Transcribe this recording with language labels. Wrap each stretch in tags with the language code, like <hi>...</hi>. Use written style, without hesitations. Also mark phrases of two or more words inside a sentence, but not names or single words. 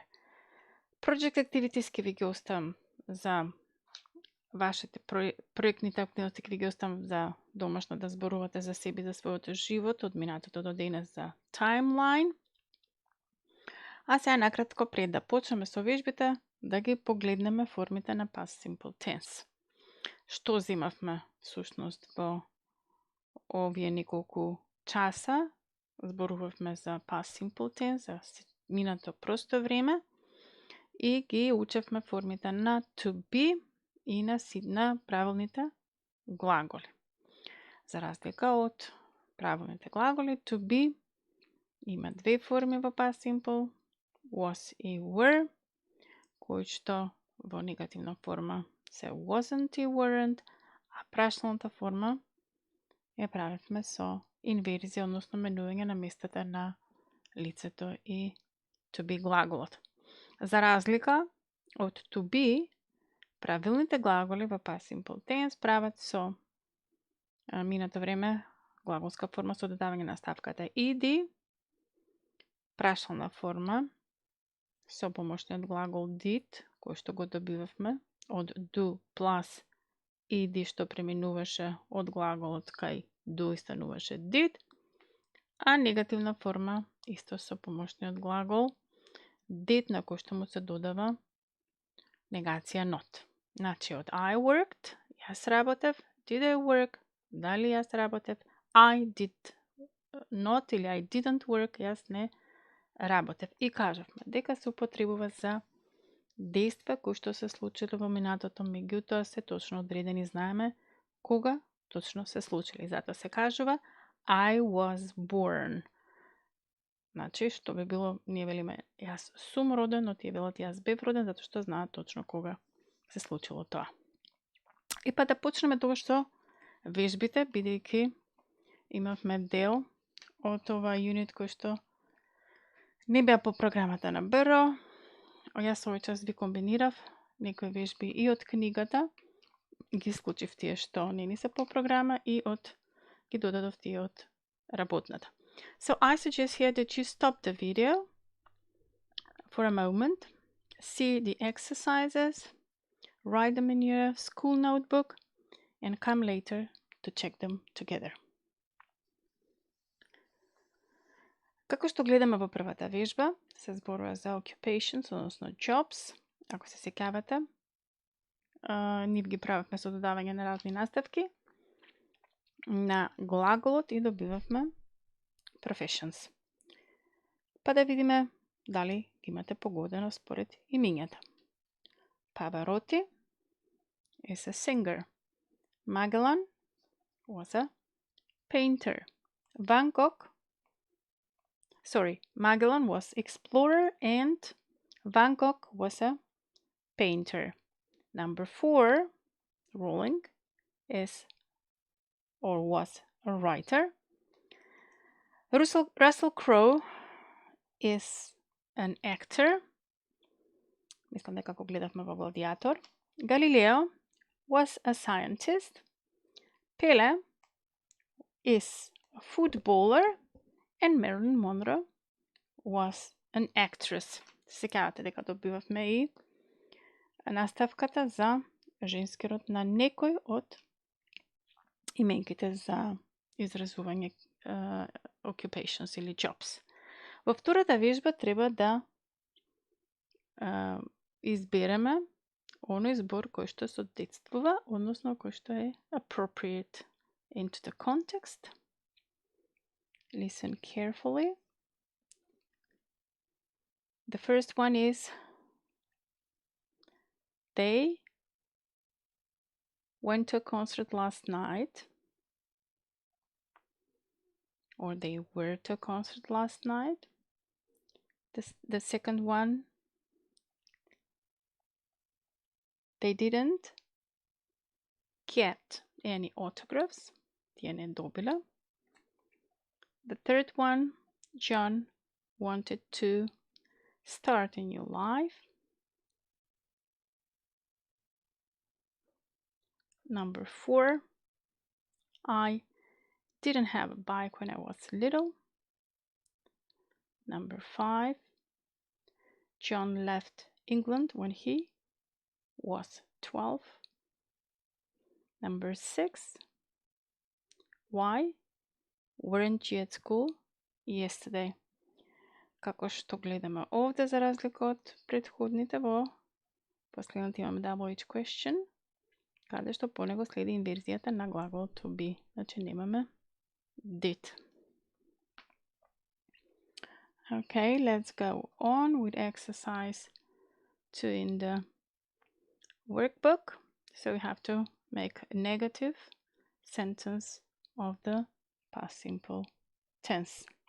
<en>Project Activities</en> <mk>ќе ви ги оставам за вашите проектните активности, ќе ви ги оставам за домашно да зборувате за себе, за својот живот, од минатото до денес за timeline. А сега накратко пред да почнеме со вежбите, да ги погледнеме формите на</mk> <en>past simple tense.</en> <mk>Што земавме всушност во овие неколку часа? Зборувавме за</mk> <en>past simple tense,</en> <mk>за минато просто време и ги учевме формите на</mk> <en>to be</en> <mk>и на правилните глаголи. За разлика од правилните глаголи,</mk> <en>to be</en> <mk>има две форми во</mk> <en>past simple,</en> <mk>was и were, кои што во негативна форма се wasn't и weren't, а прашалната форма ја правевме со инверзија, односно менување на местата на лицето и</mk> <en>to be</en> <mk>глаголот. За разлика од</mk> <en>to be,</en> <mk>правилните глаголи во</mk> <en>past simple tense</en> <mk>прават со минато време глаголска форма со додавање на ставката ed, прашална форма со помошниот глагол did, кој што го добивавме од</mk> <en>do plus ed</en> <mk>што преминуваше од глаголот кај do и стануваше did, а негативна форма исто со помошниот глагол did на кој што му се додава негација not.</mk> <en>Значи од I worked,</en> <mk>јас работев,</mk> <en>did I work,</en> <mk>дали јас работев,</mk> <en>I did not или I didn't work,</en> <mk>јас не работев. И кажавме дека се употребува за дејства кои што се случило во минатото, меѓутоа се точно одредени, знаеме кога точно се случили. Затоа се кажува</mk> <en>I was born.</en> <mk>Значи, што би било, ние велиме јас сум роден, но тие велат јас бев роден, затоа што знаат точно кога се случило тоа. И па да почнеме тогаш со вежбите, бидејќи имавме дел од ова юнит кој што не беа по програмата на БРО. Јас овој час ви комбинирав некои вежби и од книгата, ги исклучив тие што не ни се по програма и ги додадов тие од работната.</mk> <en>So I suggest here that you stop the video for a moment, see the exercises, write them in your school notebook, and come later to check them together.</en> <mk>Како што гледаме во првата вежба, се зборува за occupations, односно jobs. Ако се сеќавате, нив ги правевме со додавање на разни наставки на глаголот и добивавме professions. Па да видиме дали имате погодено според имињата.</mk> <en>Pavarotti is a singer. Magellan was a painter. Magellan was explorer and Van Gogh was a painter. Number 4, Rowling was a writer. Russell Crowe is an actor.</en> <mk>Мислам дека го гледавме во Гладиатор.</mk> <en>Galileo was a scientist. Pele is a footballer. And Marilyn Monroe was an actress.</en> <mk>Секавате дека добивавме и наставката за женски род на некој од именките за изразување occupations или jobs. Во втората вежба треба да избереме оној збор кој што соодветствува, односно кој што е</mk> <en>appropriate into the context. Listen carefully. The first one is they went to a concert last night, or they were to a concert last night. The second one, they didn't get any autographs.</en> <mk>Тие не добила.</mk> <en>The third one, John wanted to start a new life. Number 4, I didn't have a bike when I was little. Number 5, John left England when he was 12. Number 6, why weren't you at school yesterday?</en> <mk>Како што гледаме овде, за разлика од претходните, во последното имаме</mk> <en>double each question,</en> <mk>каде што по него следи инверзијата на глагол</mk> <en>to be.</en> <mk>Значи немаме did.</mk> <en>Okay, let's go on with exercise 2 in the workbook. So we have to make a negative sentence of the past simple tense.</en>